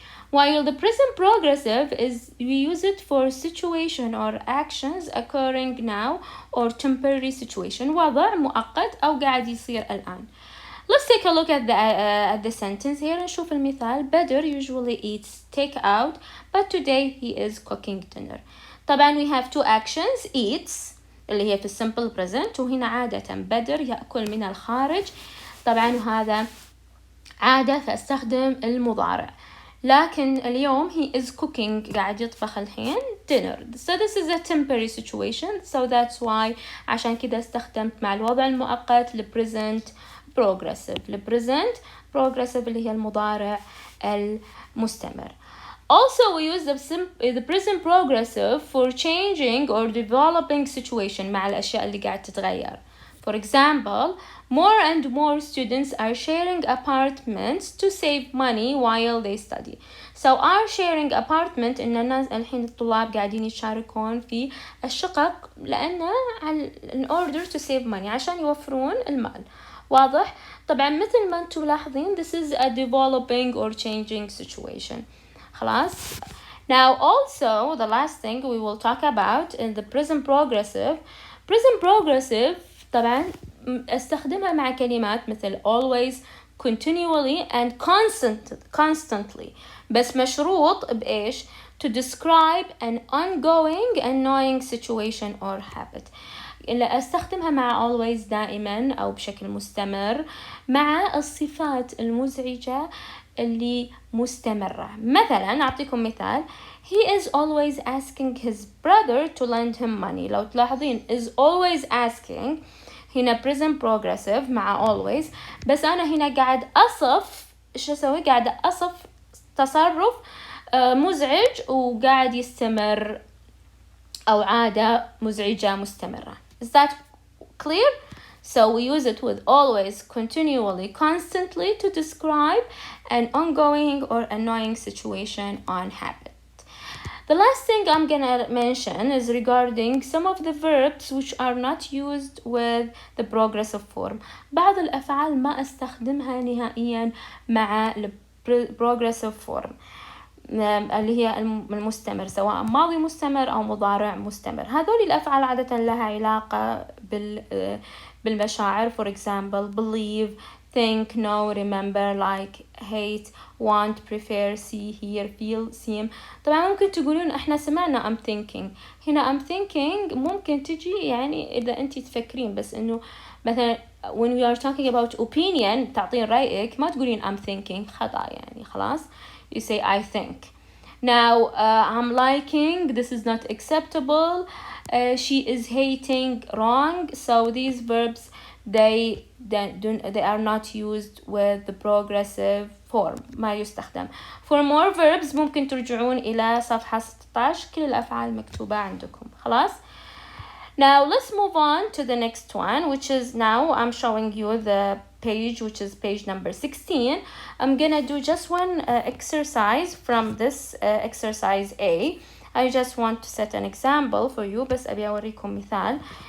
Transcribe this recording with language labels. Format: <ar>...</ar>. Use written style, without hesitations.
<en>While the present progressive is we use it for situation or actions occurring now or temporary situation،</en> <ar>وضع مؤقت أو قاعد يصير الآن.</ar> <en>Let's take a look at the sentence here.</en> <ar>نشوف المثال.</ar> <en>Badr usually eats takeout, but today he is cooking dinner. طبعا we have two actions.</en> <ar>Eats اللي هي في simple present، وهنا عادة بدر يأكل من الخارج. طبعا هذا عادة فاستخدم المضارع. لكن اليوم</ar> <en>he is cooking</en> <ar>قاعد يطبخ الحين dinner.</ar> <en>So this is a temporary situation. So that's why</en> <ar>عشان كده استخدمت مع الوضع المؤقت ل present progressive. ل present progressive اللي هي المضارع المستمر.</ar> <en>Also we use the present progressive for changing or developing situation</en> <ar>مع الأشياء اللي قاعد تتغير.</ar> <en>For example, more and more students are sharing apartments to save money while they study. So are sharing apartment</en> <ar>إن الناس الحين الطلاب قاعدين يشاركون في الشقق لأنه</ar> <en>in order to save money</en> <ar>عشان يوفرون المال. واضح؟ طبعا مثل ما انتم ملاحظين</ar> <en>this is a developing or changing situation.</en> <ar>خلاص.</ar> <en>Now also the last thing we will talk about in the present progressive. Present progressive</en> <ar>طبعا استخدمها مع كلمات مثل</ar> <en>always, continually and constantly،</en> <ar>بس مشروط بإيش؟</ar> <en>to describe an ongoing annoying situation or habit.</en> <ar>إلا استخدمها مع always دائما أو بشكل مستمر مع الصفات المزعجة اللي مستمرة. مثلا أعطيكم مثال.</ar> <en>He is always asking his brother to lend him money.</en> <ar>لو تلاحظين is always asking هنا present progressive مع always، بس أنا هنا قاعد أصف إيش أسوي؟ قاعد أصف تصرف مزعج وقاعد يستمر أو عادة مزعجة مستمرة.</ar> <en>Is that clear? So we use it with always, continually, constantly to describe an ongoing or annoying situation on habit. The last thing I'm gonna mention is regarding some of the verbs which are not used with the progressive form.</en> <ar>بعض الأفعال ما أستخدمها نهائيا مع progressive form اللي هي المستمر، سواء ماضي مستمر أو مضارع مستمر. هذول الأفعال عادة لها علاقة بالمشاعر.</ar> <en>for example believe, think, know, remember, like, hate, want, prefer, see, hear, feel, seem.</en> <ar>طبعا ممكن تقولون احنا سمعنا I'm thinking. هنا I'm thinking ممكن تجي يعني إذا أنت تفكرين، بس إنه مثلا</ar> <en>when we are talking about opinion</en> <ar>تعطين رأيك ما تقولين I'm thinking، خطأ يعني خلاص.</ar> <en>You say I think. Now I'm liking, this is not acceptable. She is hating, wrong. So these verbs they are not used with the progressive form.</en> <ar>ما يستخدم.</ar> <en>For more verbs</en> <ar>ممكن ترجعون إلى صفحة 16 كل الأفعال مكتوبة عندكم. خلاص.</ar> <en>Now let's move on to the next one, which is now I'm showing you the page, which is page number 16. I'm gonna do just one exercise from this exercise A. I just want to set an example for you,</en> <ar>بس أبي أوريكم مثال.</ar>